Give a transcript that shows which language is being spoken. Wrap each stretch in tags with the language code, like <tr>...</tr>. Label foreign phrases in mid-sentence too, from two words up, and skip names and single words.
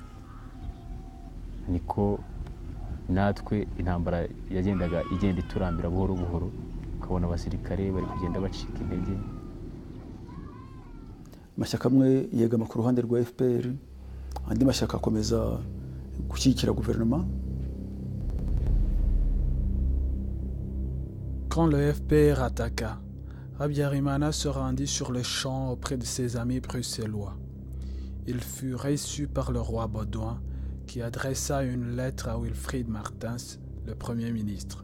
<rw>niko natwe intambara yagendaga igenda iturambira buhoro buhoro ukabona abasirikare bari kugenda bacika intege. amashyaka amwe yegama ku ruhande rwa FPR andi mashyaka akomeza gushyigikira guverinoma.</rw> <fr>Quand le FPR attaqua, Habyarimana se rendit sur le champ auprès de ses amis bruxellois. Il fut reçu par le roi Baudouin qui adressa une lettre à Wilfried Martens, le Premier ministre.</fr>